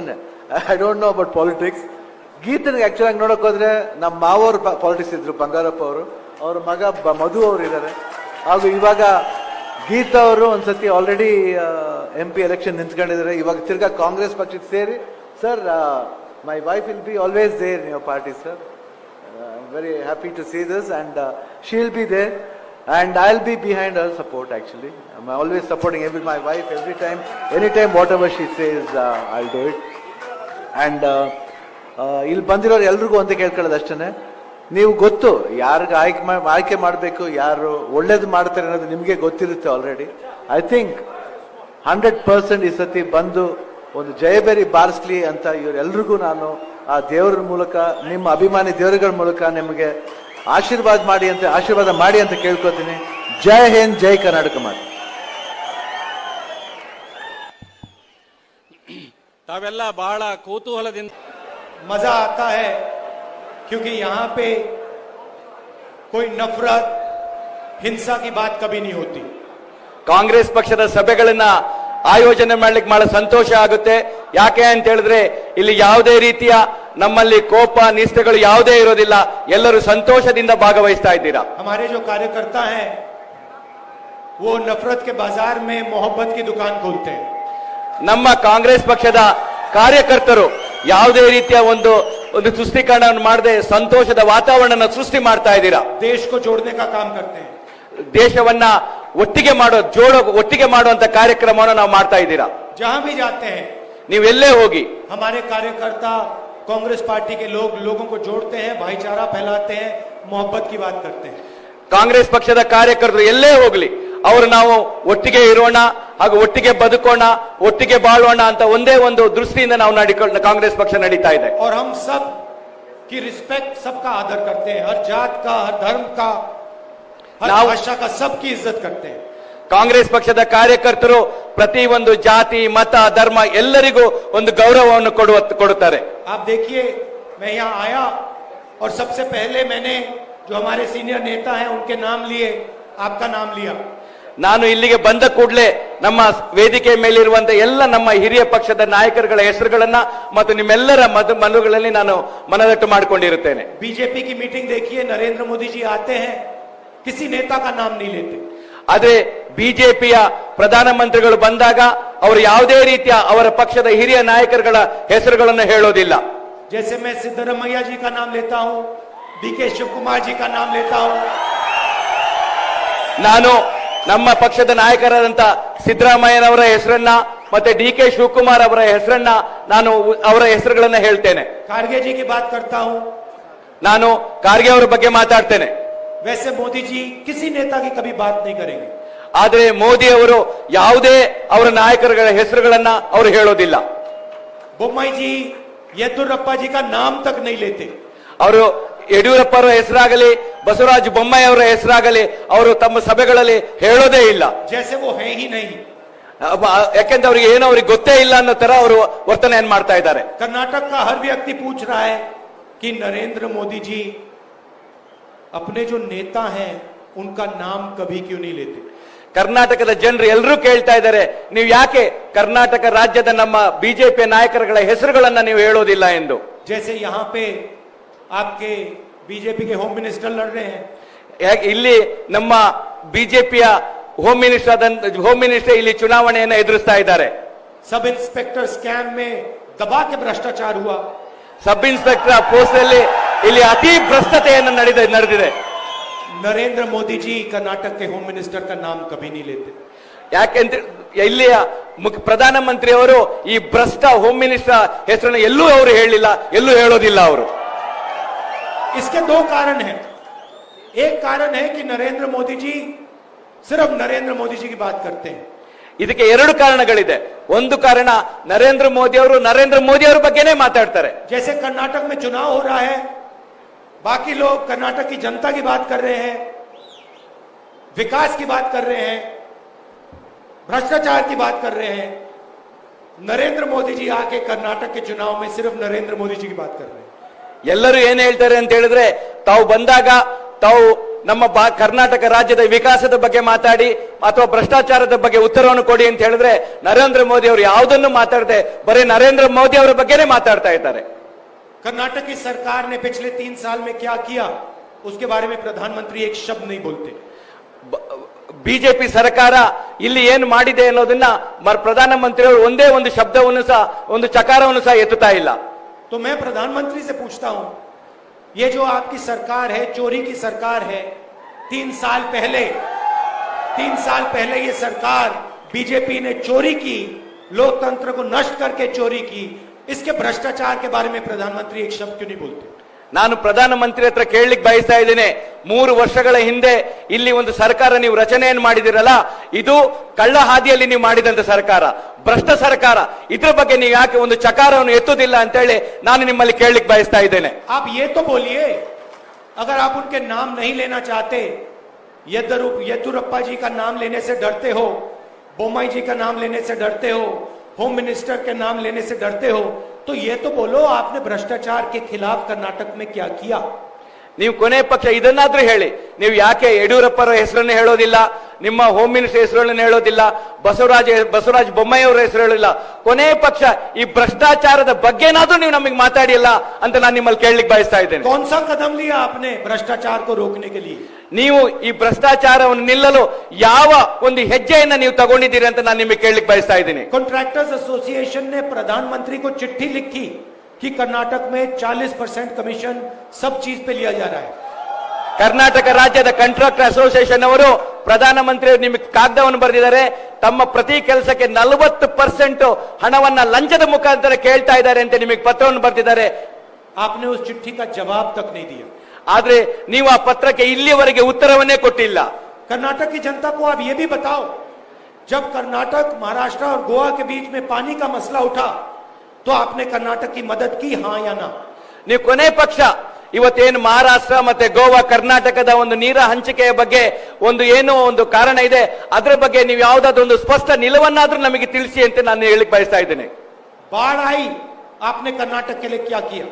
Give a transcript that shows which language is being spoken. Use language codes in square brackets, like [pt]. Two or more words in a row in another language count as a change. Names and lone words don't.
[en] I don't know about politics. [kn] ಗೀತನಿಗೆ ಆಕ್ಚುಲಿ ಆಗಿ ನೋಡಕ್ ಹೋದ್ರೆ ನಮ್ಮ ಮಾವವ್ರು ಪಾಲಿಟಿಕ್ಸ್ ಇದ್ರು, ಬಂಗಾರಪ್ಪ ಅವರು, ಅವ್ರ ಮಗ ಮಧು ಅವರು ಇದ್ದಾರೆ. ಹಾಗೂ ಇವಾಗ ಗೀತಾ ಅವರು ಒಂದ್ಸತಿ [en] already MP election [kn] ನಿಂತ್ಕೊಂಡಿದ್ದಾರೆ. ಇವಾಗ ತಿರ್ಗಾ ಕಾಂಗ್ರೆಸ್ ಪಕ್ಷಕ್ಕೆ ಸೇರಿ, [en] sir my wife will be always there in your party sir. I am very happy to see this and she will be there and I'll be behind her support actually. I'm always supporting my wife every time, anytime, whatever she says, I'll do it. [kn] And ಇಲ್ಲಿ ಬಂದಿರೋರು ಎಲ್ರಿಗೂ ಅಂತ ಕೇಳ್ಕೊಳ್ಳೋದು ಅಷ್ಟೇ, ನೀವು ಗೊತ್ತು ಯಾರಿಗೆ ಆಯ್ಕೆ ಮಾಡಬೇಕು, ಯಾರು ಒಳ್ಳೇದು ಮಾಡ್ತಾರೆ ಅನ್ನೋದು ನಿಮಗೆ ಗೊತ್ತಿರುತ್ತೆ ಆಲ್ರೆಡಿ. [en] I think [kn] 100% ಈ ಸತಿ ಬಂದು ಒಂದು ಜಯಬೇರಿ ಬಾರಿಸ್ಲಿ ಅಂತ ಇವರೆಲ್ರಿಗೂ ನಾನು ಆ ದೇವರ ಮೂಲಕ, ನಿಮ್ಮ ಅಭಿಮಾನಿ ದೇವರುಗಳ ಮೂಲಕ ನಿಮಗೆ ಆಶೀರ್ವಾದ ಮಾಡಿ ಅಂತ ಕೇಳ್ಕೊತೀನಿ. ಜೈ ಹಿಂದ್, ಜೈ ಕರ್ನಾಟಕ ಮಾತು. ತಾವೆಲ್ಲ ಬಹಳ ಕುತೂಹಲದಿಂದ [hi] मजा आता है क्योंकि यहाँ पे कोई नफरत हिंसा की बात कभी नहीं होती. [kn] ಕಾಂಗ್ರೆಸ್ ಪಕ್ಷದ ಸಭೆಗಳನ್ನ ಆಯೋಜನೆ ಮಾಡ್ಲಿಕ್ಕೆ ಬಹಳ ಸಂತೋಷ ಆಗುತ್ತೆ. ಯಾಕೆ ಅಂತ ಹೇಳಿದ್ರೆ ಇಲ್ಲಿ ಯಾವುದೇ ರೀತಿಯ ನಮ್ಮಲ್ಲಿ ಕೋಪ ನಿಷ್ಠೆಗಳು ಯಾವುದೇ ಇರೋದಿಲ್ಲ. ಎಲ್ಲರೂ ಸಂತೋಷದಿಂದ ಭಾಗವಹಿಸ್ತಾ ಇದ್ದೀರಾ. [hi] हमारे जो कार्यकर्ता हैं वो नफरत के बाजार में मोहब्बत की दुकान खोलते हैं. [kn] ನಮ್ಮ ಕಾಂಗ್ರೆಸ್ ಪಕ್ಷದ ಕಾರ್ಯಕರ್ತರು ಯಾವುದೇ ರೀತಿಯ ಒಂದು ತುಷ್ಟೀಕರಣವನ್ನು ಮಾಡದೆ ಸಂತೋಷದ ವಾತಾವರಣ ಸೃಷ್ಟಿ ಮಾಡ್ತಾ ಇದ್ದೀರಾ. [hi] देश को जोड़ने का काम करते हैं. [kn] ದೇಶವನ್ನ ಒಟ್ಟಿಗೆ ಮಾಡುವಂತ ಕಾರ್ಯಕ್ರಮವನ್ನು ನಾವು ಮಾಡ್ತಾ ಇದ್ದೀರಾ. [hi] जहां भी जाते हैं [kn] ನೀವೆಲ್ಲೇ ಹೋಗಿ [hi] हमारे कार्यकर्ता कांग्रेस पार्टी के लोगों को जोड़ते हैं, भाईचारा फैलाते हैं, मोहब्बत की बात करते हैं. [kn] ಕಾಂಗ್ರೆಸ್ ಪಕ್ಷದ ಕಾರ್ಯಕರ್ತರು ಎಲ್ಲೇ ಹೋಗ್ಲಿ ಅವರು ನಾವು ಒಟ್ಟಿಗೆ ಇರೋಣ, ಹಾಗೂ ಒಟ್ಟಿಗೆ ಬದುಕೋಣ, ಒಟ್ಟಿಗೆ ಬಾಳೋಣ ಅಂತ ಒಂದೇ ಒಂದು ದೃಷ್ಟಿಯಿಂದ ನಾವು ಕಾಂಗ್ರೆಸ್ ಪಕ್ಷ ನಡೀತಾ ಇದೆ. [hi] और हम सब की रिस्पेक्ट, सबका आदर करते हैं, हर जात का, हर धर्म का, हर भाषा का, सबकी इज्जत करते हैं. [kn] ಕಾಂಗ್ರೆಸ್ ಪಕ್ಷದ ಕಾರ್ಯಕರ್ತರು ಪ್ರತಿ ಒಂದು ಜಾತಿ, ಮತ, ಧರ್ಮ ಎಲ್ಲರಿಗೂ ಒಂದು ಗೌರವವನ್ನು ಕೊಡುತ್ತಾರೆ. [hi] आप देखिए, मैं यहाँ आया और सबसे पहले मैंने जो हमारे सीनियर नेता हैं उनके नाम लिए, आपका नाम लिया. [kn] ನಾನು ಇಲ್ಲಿಗೆ ಬಂದ ಕೂಡಲೇ ನಮ್ಮ ವೇದಿಕೆ ಮೇಲಿರುವಂತ ಎಲ್ಲ ನಮ್ಮ ಹಿರಿಯ ಪಕ್ಷದ ನಾಯಕರುಗಳ ಹೆಸರುಗಳನ್ನ ಮತ್ತು ನಿಮ್ಮೆಲ್ಲರ ಮನಗಳಲ್ಲಿ ನಾನು ಮನದಟ್ಟು ಮಾಡಿಕೊಂಡಿರುತ್ತೇನೆ. [hi] बीजेपी की मीटिंग देखिए, नरेंद्र मोदी जी आते हैं, किसी नेता का नाम नहीं लेते. [kn] ಆದ್ರೆ ಬಿಜೆಪಿಯ ಪ್ರಧಾನಮಂತ್ರಿಗಳು ಬಂದಾಗ ಅವರು ಯಾವುದೇ ರೀತಿಯ ಅವರ ಪಕ್ಷದ ಹಿರಿಯ ನಾಯಕರುಗಳ ಹೆಸರುಗಳನ್ನು ಹೇಳೋದಿಲ್ಲ. [hi] जैसे मैं सिद्धरमैया जी का नाम लेता हूं, DK शिवकुमार जी का नाम लेता हूं. [kn] ನಾನು ನಮ್ಮ ಪಕ್ಷದ ನಾಯಕರಾದಂತ ಸಿದ್ದರಾಮಯ್ಯನವರ ಹೆಸರನ್ನ ಮತ್ತೆ DK ಶಿವಕುಮಾರ್ ಅವರ ಹೆಸರನ್ನ ನಾನು ಅವರ ಹೆಸರುಗಳನ್ನ ಹೇಳ್ತೇನೆ. [hi] खारगे जी की बात करता हूं. [kn] ನಾನು ಖಾರ್ಗೆ ಅವರ ಬಗ್ಗೆ ಮಾತಾಡ್ತೇನೆ. [hi] वैसे मोदी जी किसी नेता की कभी बात नहीं करेंगे. [kn] ಆದ್ರೆ ಮೋದಿ ಅವರು ಯಾವುದೇ ಅವರ ನಾಯಕರುಗಳ ಹೆಸರುಗಳನ್ನ ಅವರು ಹೇಳೋದಿಲ್ಲ. [hi] बोम्मई जी, येदुरप्पा जी का नाम तक नहीं लेते. [kn] ಅವರು ಯಡಿಯೂರಪ್ಪ ಅವರ ಹೆಸರಾಗಲಿ, ಬಸವರಾಜ ಬೊಮ್ಮಾಯಿ ಅವರ ಹೆಸರಾಗಲಿ ಅವರು ತಮ್ಮ ಸಭೆಗಳಲ್ಲಿ ಹೇಳೋದೇ ಇಲ್ಲ. [hi] जैसे वो है ही नहीं. [kn] ಯಾಕೆಂದ್ರೆ ಅವ್ರಿಗೆ ಏನೋ ಅವ್ರಿಗೆ ಗೊತ್ತೇ ಇಲ್ಲ ಅನ್ನೋ ತರ ಅವರು ವರ್ತನೆಯನ್ನು ಮಾಡ್ತಾ ಇದ್ದಾರೆ. [hi] कर्नाटक का हर व्यक्ति पूछ रहा है कि नरेंद्र मोदी जी अपने जो नेता हैं उनका नाम कभी क्यों नहीं लेते. [kn] ಕರ್ನಾಟಕದ ಜನರು ಎಲ್ಲರೂ ಕೇಳ್ತಾ ಇದ್ದಾರೆ, ನೀವು ಯಾಕೆ ಕರ್ನಾಟಕ ರಾಜ್ಯದ ನಮ್ಮ ಬಿಜೆಪಿ ನಾಯಕರುಗಳ ಹೆಸರುಗಳನ್ನ ನೀವು ಹೇಳೋದಿಲ್ಲ ಎಂದು. [hi] जैसे यहाँ पे आपके बीजेपी के [en] home minister [hi] लड़ रहे हैं. [kn] ಇಲ್ಲಿ ನಮ್ಮ ಬಿಜೆಪಿಯ [en] home minister [kn] ಇಲ್ಲಿ ಚುನಾವಣೆಯನ್ನು ಎದುರಿಸ್ತಾ ಇದ್ದಾರೆ. [en] sub inspector scam [hi] में दबा के भ्रष्टाचार हुआ. [en] sub inspector post [kn] ಅಲ್ಲಿ ಇಲ್ಲಿ ಅತಿ ಭ್ರಷ್ಟತೆಯನ್ನು ನಡೆದಿದೆ. [hi] नरेंद्र मोदी जी कर्नाटक के [en] home minister [hi] का नाम कभी नहीं लेते. [kn] ಯಾಕೆಂತ ಇಲ್ಲಿಯ ಪ್ರಧಾನಮಂತ್ರಿಯವರು ಈ ಭ್ರಷ್ಟ [en] home minister [kn] ಹೆಸರನ್ನು ಎಲ್ಲೂ ಅವರು ಹೇಳಿಲ್ಲ, ಎಲ್ಲೂ ಹೇಳೋದಿಲ್ಲ ಅವರು. [hi] इसके दो कारण हैं. एक कारण है कि नरेंद्र मोदी जी सिर्फ नरेंद्र मोदी जी की बात करते हैं. [kn] ಇದಕ್ಕೆ ಎರಡು ಕಾರಣಗಳಿದೆ. ಒಂದು ಕಾರಣ ನರೇಂದ್ರ ಮೋದಿ ಅವರ ಬಗ್ಗೆನೇ ಮಾತಾಡ್ತಾರೆ. [hi] जैसे कर्नाटक में चुनाव हो रहा है, बाकी लोग कर्नाटक की जनता की बात कर रहे हैं, विकास की बात कर रहे हैं, भ्रष्टाचार की बात कर रहे हैं. नरेंद्र मोदी जी आके कर्नाटक के चुनाव में सिर्फ नरेंद्र मोदी जी की बात कर रहे हैं. [kn] ಎಲ್ಲರೂ ಏನ್ ಹೇಳ್ತಾರೆ ಅಂತ ಹೇಳಿದ್ರೆ, ತಾವು ಬಂದಾಗ ತಾವು ನಮ್ಮ ಕರ್ನಾಟಕ ರಾಜ್ಯದ ವಿಕಾಸದ ಬಗ್ಗೆ ಮಾತಾಡಿ ಅಥವಾ ಭ್ರಷ್ಟಾಚಾರದ ಬಗ್ಗೆ ಉತ್ತರವನ್ನು ಕೊಡಿ ಅಂತ ಹೇಳಿದ್ರೆ ನರೇಂದ್ರ ಮೋದಿ ಅವರು ಯಾವುದನ್ನು ಮಾತಾಡದೆ ಬರೀ ನರೇಂದ್ರ ಮೋದಿ ಅವರ ಬಗ್ಗೆನೇ ಮಾತಾಡ್ತಾ ಇದ್ದಾರೆ. [hi] कर्नाटक की सरकार ने पिछले 3 साल में क्या किया उसके बारे में प्रधानमंत्री एक शब्द नहीं बोलते. [kn] ಬಿಜೆಪಿ ಸರ್ಕಾರ ಇಲ್ಲಿ ಏನು ಮಾಡಿದೆ ಅನ್ನೋದನ್ನ ಪ್ರಧಾನಮಂತ್ರಿಯವರು ಒಂದೇ ಒಂದು ಶಬ್ದವನ್ನು ಸಹ ಒಂದು ಚಕಾರವನ್ನು ಸಹ ಎತ್ತುತ್ತಾ ಇಲ್ಲ. [hi] तो मैं प्रधानमंत्री से पूछता हूं, ये जो आपकी सरकार है, चोरी की सरकार है, 3 साल पहले ये सरकार बीजेपी ने चोरी की, लोकतंत्र को नष्ट करके चोरी की, इसके भ्रष्टाचार के बारे में प्रधानमंत्री एक शब्द क्यों नहीं बोलते? [kn] ನಾನು ಪ್ರಧಾನಮಂತ್ರಿ ಹತ್ರ ಕೇಳಲಿಕ್ಕೆ ಬಯಸ್ತಾ ಇದ್ದೇನೆ, 3 ವರ್ಷಗಳ ಹಿಂದೆ ಇಲ್ಲಿ ಒಂದು ಸರ್ಕಾರ ನೀವು ರಚನೆಯನ್ನು ಮಾಡಿದಿರಲ್ಲ, ಇದು ಕಳ್ಳ ಹಾದಿಯಲ್ಲಿ ನೀವು ಮಾಡಿದಂತ ಸರ್ಕಾರ, ಭ್ರಷ್ಟ ಸರ್ಕಾರ, ಇದ್ರ ಬಗ್ಗೆ ನೀವು ಯಾಕೆ ಒಂದು ಚಕಾರವನ್ನು ಎತ್ತುವುದಿಲ್ಲ ಅಂತ ಹೇಳಿ ನಾನು ನಿಮ್ಮಲ್ಲಿ ಕೇಳಲಿಕ್ಕೆ ಬಯಸ್ತಾ ಇದ್ದೇನೆ. [hi] आप ये तो बोलिए, अगर आप उनके नाम नहीं लेना चाहते, येदुरप्पा जी का नाम लेने से डरते हो, बोम्मई जी का नाम लेने से डरते हो, [en] home minister [hi] के नाम लेने से डरते हो, तो ये तो बोलो आपने भ्रष्टाचार के खिलाफ कर्नाटक में क्या किया? [kn] ನೀವು ಕೊನೆ ಪಕ್ಷ ಇದನ್ನಾದ್ರೂ ಹೇಳಿ, ನೀವು ಯಾಕೆ ಯಡಿಯೂರಪ್ಪರ ಹೆಸರನ್ನು ಹೇಳೋದಿಲ್ಲ, ನಿಮ್ಮ [en] home minister [kn] ಹೆಸರನ್ನು ಹೇಳೋದಿಲ್ಲ, ಬಸವರಾಜ ಬೊಮ್ಮಾಯಿ ಅವರ ಹೆಸರು ಹೇಳೋದಿಲ್ಲ, ಕೊನೆ ಪಕ್ಷ ಈ ಭ್ರಷ್ಟಾಚಾರದ ಬಗ್ಗೆನಾದ್ರೂ ನೀವು ನಮಗೆ ಮಾತಾಡಿಲ್ಲ ಅಂತ ನಾನು ನಿಮ್ಮಲ್ಲಿ ಕೇಳಲಿಕ್ಕೆ ಬಯಸ್ತಾ ಇದ್ದೇನೆ. [hi] कौन सा कदम लिया आपने भ्रष्टाचार को रोकने के लिए? [kn] ನೀವು ಈ ಭ್ರಷ್ಟಾಚಾರವನ್ನು ನಿಲ್ಲಲು ಯಾವ ಒಂದು ಹೆಜ್ಜೆಯನ್ನ ನೀವು ತಗೊಂಡಿದ್ದೀರಿ ಅಂತ ನಾನು ನಿಮಗೆ ಕೇಳಲಿಕ್ಕೆ ಬಯಸ್ತಾ ಇದ್ದೀನಿ. [en] contractors association [hi] ने प्रधानमंत्री को चिट्ठी लिखी कि कर्नाटक में 40% कमीशन सब चीज पे लिया जा रहा है. [kn] ಕರ್ನಾಟಕ ರಾಜ್ಯದ [en] contractor association [kn] ಅವರು ಪ್ರಧಾನಮಂತ್ರಿ ನಿಮಗೆ ಕಾಗದವನ್ನು ಬರೆದಿದ್ದಾರೆ, ತಮ್ಮ ಪ್ರತಿ ಕೆಲಸಕ್ಕೆ 40% ಹಣವನ್ನ ಲಂಚದ ಮುಖಾಂತರ ಕೇಳ್ತಾ ಇದ್ದಾರೆ ಅಂತ ನಿಮಗೆ ಪತ್ರವನ್ನು ಬರೆದಿದ್ದಾರೆ. [hi] आपने उस चिट्ठी का जवाब तक नहीं दिया. [kn] ಆದ್ರೆ ನೀವು ಆ ಪತ್ರಕ್ಕೆ ಇಲ್ಲಿಯವರೆಗೆ ಉತ್ತರವನ್ನೇ ಕೊಟ್ಟಿಲ್ಲ. [hi] कर्नाटक की जनता को आप ये भी बताओ, जब कर्नाटक, महाराष्ट्र और गोवा के बीच में पानी का मसला उठा तो आपने कर्नाटक की मदद की, हाँ या ना? [kn] ನೀವು ಕೊನೆ ಪಕ್ಷ ಇವತ್ತೇನು ಮಹಾರಾಷ್ಟ್ರ ಮತ್ತೆ ಗೋವಾ ಕರ್ನಾಟಕದ ಒಂದು ನೀರ ಹಂಚಿಕೆಯ ಬಗ್ಗೆ ಏನೋ ಒಂದು ಕಾರಣ ಇದೆ, ಅದರ ಬಗ್ಗೆ ನೀವು ಯಾವುದಾದ್ರೂ ಒಂದು ಸ್ಪಷ್ಟ ನಿಲುವನ್ನಾದ್ರೂ ನಮಗೆ ತಿಳಿಸಿ ಅಂತ ನಾನು ಹೇಳಿಕ್ ಬಯಸ್ತಾ ಇದ್ದೇನೆ. [hi] बाढ़ आई, आपने कर्नाटक के लिए क्या किया?